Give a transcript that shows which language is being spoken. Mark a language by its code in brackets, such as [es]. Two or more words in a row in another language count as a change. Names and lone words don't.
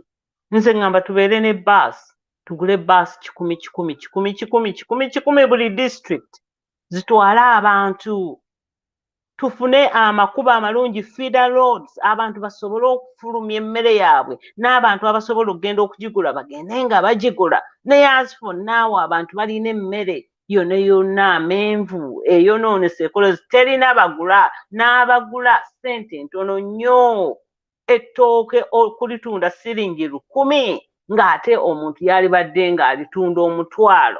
[lg] Nze ngamba tubeere ne baasi tugule baasi 10 buli district zitwale abantu tufune amakubo amalungi [en] feeder roads [lg] abantu basobole okufulumya emmere yaabwe n'abantu abasobola okugenda okugigula bagende nga bagigula naye [en] as for now [lg] abantu balina emmere yonna amenvu eyonoonese ekolozi terina bagula n'abagula ssente ntono nnyo ettooke okulitunda siringi 1,000 ng'ate omuntu yalibadde ng'alitunda omutwalo.